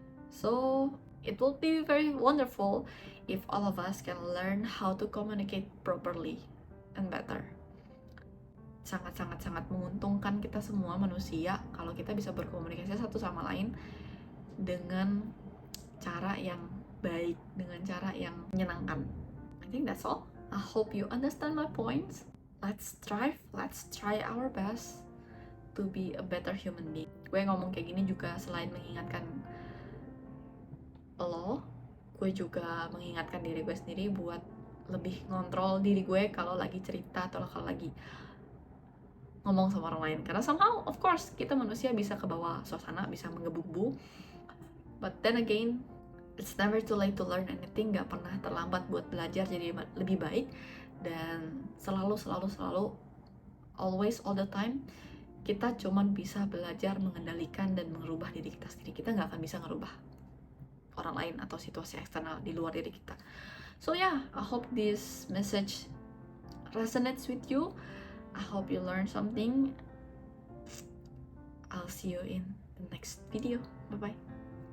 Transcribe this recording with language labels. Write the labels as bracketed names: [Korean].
[English] So it will be very wonderful if all of us can learn how to communicate properly and better. [Indonesian] Sangat menguntungkan kita semua manusia kalau kita bisa berkomunikasi satu sama lain dengan cara yang baik, dengan cara yang menyenangkan. [English] I think that's all. I hope you understand my points. Let's strive, let's try our best to be a better human being. [Indonesian] Gue ngomong kayak gini juga selain mengingatkan lo, gue juga mengingatkan diri gue sendiri buat lebih ngontrol diri gue kalau lagi cerita atau kalau lagi ngomong sama orang lain. Karena [English] somehow, of course, [Indonesian] kita manusia bisa kebawa suasana, bisa menggebu-gebu. [English] But then again, it's never too late to learn anything. [Indonesian] Gak pernah terlambat buat belajar jadi lebih baik. Dan selalu, [English] always, all the time, [Indonesian] kita cuman bisa belajar mengendalikan dan merubah diri kita sendiri. Kita gak akan bisa ngerubah orang lain atau situasi eksternal di luar diri kita. [English] So yeah, I hope this message resonates with you. I hope you learn something. I'll see you in the next video. Bye bye.